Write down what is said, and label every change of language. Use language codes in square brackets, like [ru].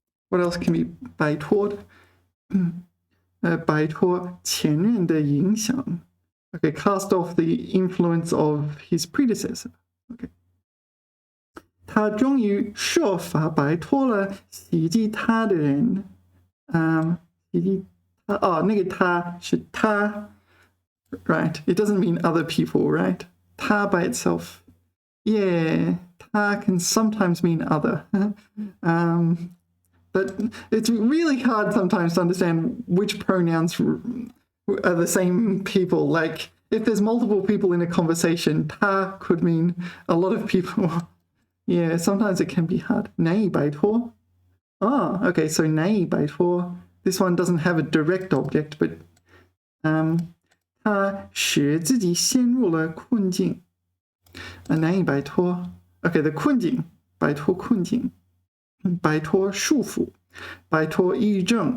[en] What else can be [zh] 摆脱摆脱前任的影响 [en] Okay, cast off the influence of his predecessor. Okay. [zh] 他终于设法摆脱了袭击他的人。袭击他那个他是他 [en] Right. It doesn't mean other people, right? 他 by itself. Yeah, 他 can sometimes mean other. But it's really hard sometimes to understand which pronouns are the same people. Like, if there's multiple people in a conversation, 他 could mean a lot of people. Yeah, sometimes it can be hard. [zh] 难以摆脱. [en] Okay, so 难以摆脱. This one doesn't have a direct object, but [zh] 他使自己陷入了困境。难以摆脱。 [en] Okay, the [zh] 困境，摆脱困境，摆脱束缚，摆脱抑郁症。